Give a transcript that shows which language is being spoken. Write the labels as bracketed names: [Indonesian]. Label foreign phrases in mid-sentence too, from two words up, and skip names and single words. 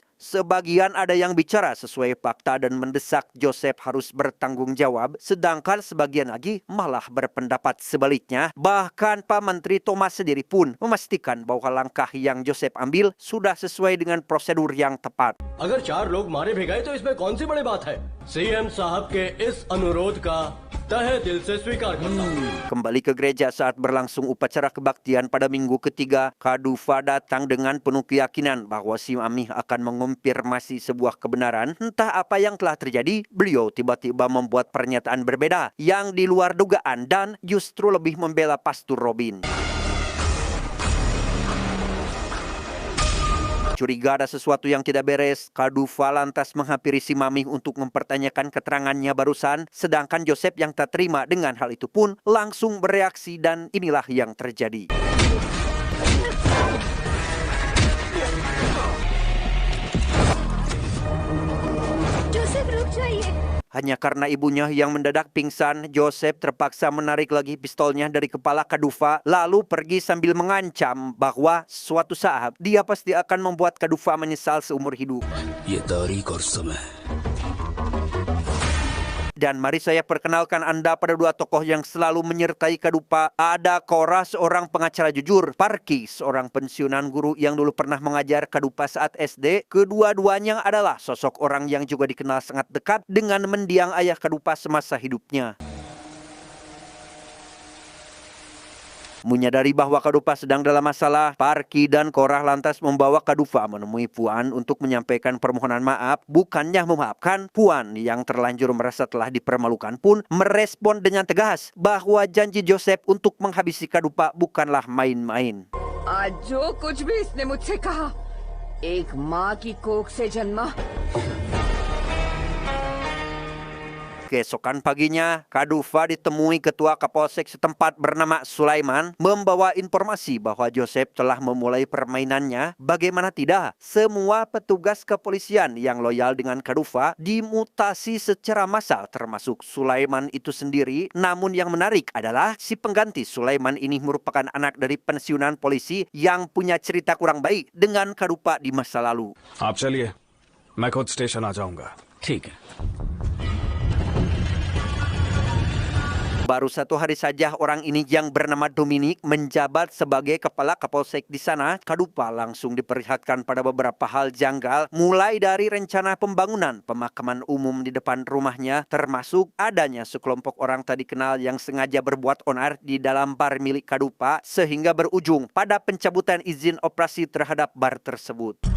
[Indonesian] Sebagian ada yang bicara sesuai fakta dan mendesak Joseph harus bertanggung jawab, sedangkan sebagian lagi malah berpendapat sebaliknya. Bahkan Pak Menteri Thomas sendiri pun memastikan bahwa langkah yang Joseph ambil sudah sesuai dengan prosedur yang tepat. [Hindi] अगर 4 लोग मारे भी गए तो इसमें कौन सी बड़ी बात है। सीएम साहब के इस अनुरोध का तहे दिल से स्वीकार करता हूँ। [Indonesian] Kembali ke gereja saat berlangsung upacara kebaktian pada minggu ketiga, Kadufa datang dengan penuh keyakinan bahwa si Mami akan mengonfirmasi sebuah kebenaran. Entah apa yang telah terjadi, beliau tiba-tiba membuat pernyataan berbeda yang di luar dugaan dan justru lebih membela Pastor Robin. Curiga ada sesuatu yang tidak beres, Kadufa lantas menghampiri si Mami untuk mempertanyakan keterangannya barusan, sedangkan Joseph yang tak terima dengan hal itu pun langsung bereaksi dan inilah yang terjadi. [Hindi] जोसेफ रुक जाइए। [Indonesian] Hanya karena ibunya yang mendadak pingsan, Joseph terpaksa menarik lagi pistolnya dari kepala Kadufa, lalu pergi sambil mengancam bahwa suatu saat dia pasti akan membuat Kadufa menyesal seumur hidup. [Hindi] ये तारीख और समय [Indonesian] Dan mari saya perkenalkan Anda pada dua tokoh yang selalu menyertai Kadufa. Ada Korah, seorang pengacara jujur. Parki, seorang pensiunan guru yang dulu pernah mengajar Kadufa saat SD. Kedua-duanya adalah sosok orang yang juga dikenal sangat dekat dengan mendiang ayah Kadufa semasa hidupnya. Menyadari bahwa Kadufa sedang dalam masalah, Parki dan Korah lantas membawa Kadufa menemui Puan untuk menyampaikan permohonan maaf. Bukannya memaafkan, Puan yang terlanjur merasa telah dipermalukan pun merespon dengan tegas bahwa janji Joseph untuk menghabisi Kadufa bukanlah main-main. [Hindi] आज जो कुछ भी इसने मुझसे कहा, एक माँ की कोख से जन्मा। [Indonesian] Keesokan paginya, Kadufa ditemui ketua Kapolsek setempat bernama Sulaiman membawa informasi bahwa Joseph telah memulai permainannya. Bagaimana tidak, semua petugas kepolisian yang loyal dengan Kadufa dimutasi secara massal termasuk Sulaiman itu sendiri. Namun yang menarik adalah si pengganti Sulaiman ini merupakan anak dari pensiunan polisi yang punya cerita kurang baik dengan Kadufa di masa lalu. [Hindi] आप चलिए, मैं खुद स्टेशन आ जाऊंगा। ठीक है। [Indonesian] Baru 1 hari saja orang ini yang bernama Dominic menjabat sebagai kepala Kapolsek di sana, Kadufa langsung diperlihatkan pada beberapa hal janggal, mulai dari rencana pembangunan pemakaman umum di depan rumahnya, termasuk adanya sekelompok orang tak dikenal yang sengaja berbuat onar di dalam bar milik Kadufa, sehingga berujung pada pencabutan izin operasi terhadap bar tersebut.